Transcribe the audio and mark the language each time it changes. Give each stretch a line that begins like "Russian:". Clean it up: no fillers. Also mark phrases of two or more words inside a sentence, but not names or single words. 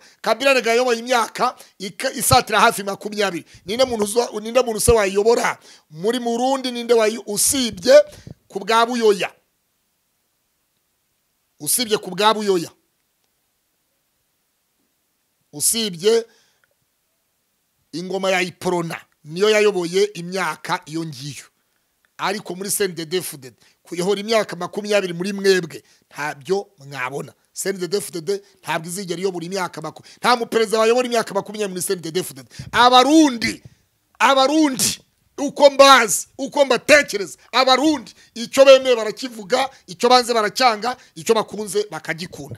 Kinyarwanda: Kabila rega yoboye imyaka isatira hafi 20. Ninde muntu se wayobora muri Murundi, ninde usibye ku bwa Buyoya, usibye ingoma ya Iprona niyo yayoboye imyaka iyo ngiyo. Ariko muri CNDD-FDD kuyihora imyaka 20 muri mwebwe ntabyo mwabona. CNDD-FDD ntabwo izigera iyobora imyaka 20. Nta muperezida wayobora imyaka 20 muri CNDD-FDD. Abarundi uko mbazi, uko mbatekereza, abarundi icyo bemeye barakivuga, icyo banze baracyanga, icyo bakunze bakagikunda.